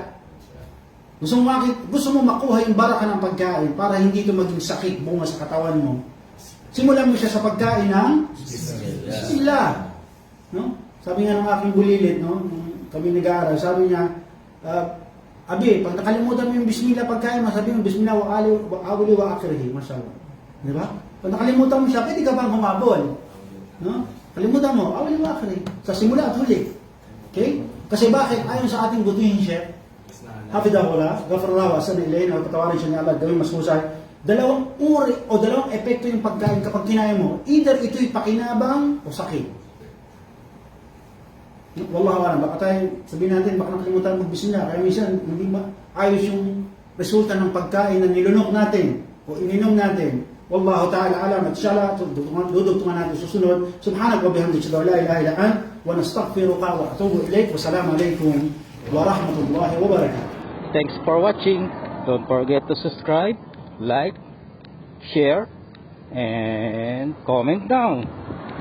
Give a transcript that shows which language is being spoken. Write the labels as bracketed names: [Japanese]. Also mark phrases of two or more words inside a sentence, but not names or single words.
[Filipino] Gusto mo makuha yung baraka ng pagkain para hindi ito maging sakit bunga sa katawan mo. Simulan mo siya sa pagkain ng Bismillah. No? Sabi nga ng aking bulilit, no? Kami nag-aaral, sabi niya, Abi, pag nakalimutan mo yung Bismillah pagkain, masabi mo [Arabic] بسم الله وأوله وآخره, [Filipino] masyaallah. Di ba? Pag nakalimutan mo siya, pwede ka bang humabol? No? Kalimutan mo, [Arabic] أوله وآخره. [Filipino] Sa simula at huli. Okay? Kasi bakit? Ayon sa ating butuhin siya, Hafidahullah, Ghafarallahu asan ilayin, o patawarin siya ni Allah, gawin mas husay. Dalawang uri o dalawang epekto yung pagkain kapag kinaya mo. Either ito'y pakinabang o sakit. [Arabic] والله أعلم, [Filipino] baka tayo sabihin natin, baka nakalimutan mag-Bismillah. Kaya minsan, hindi ayos yung resulta ng pagkain na nilunok natin o ininom natin. [Arabic] والله تعالى أعلم. [Filipino] At inshallah, dudugtungan natin susunod. [Arabic] سبحانك وبحمدك، لا إله إلا أنت، ونستغفرك وأتوب إليك. والسلام عليكم ورحمة الله وبركاته. [English] Thanks for watching. Don't forget to subscribe, like, share, and comment down.